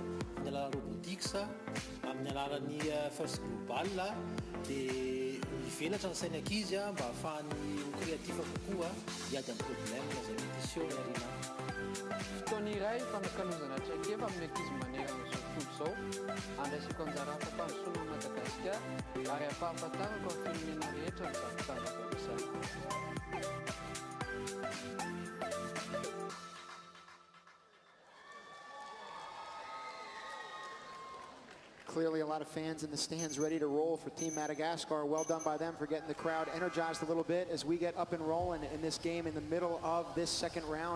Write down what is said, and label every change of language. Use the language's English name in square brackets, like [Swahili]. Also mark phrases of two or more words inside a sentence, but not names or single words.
[Malagasy] Amin'ny alalan'ny robotics, amin'ny alalan'ny [French] force globale [Malagasy] dia mivelatra ny sainy ankizy mba ahafahany créatif kokoa hiady amin'ny problème izay mety iseho ariana. Fotoana iray fanakalozana traikefa amin'ny ankizy manerana izao tontolo izao andraisako anjara asa fandrosoana Madagascar ary ampahafantarako amin'ny firenena rehetra ny zavitavaka amin'izay. [English] Clearly a lot of fans in the stands ready to roll for Team Madagascar. Well done by them for getting the crowd energized a little bit as we get up and rolling in this game in the middle of this second round.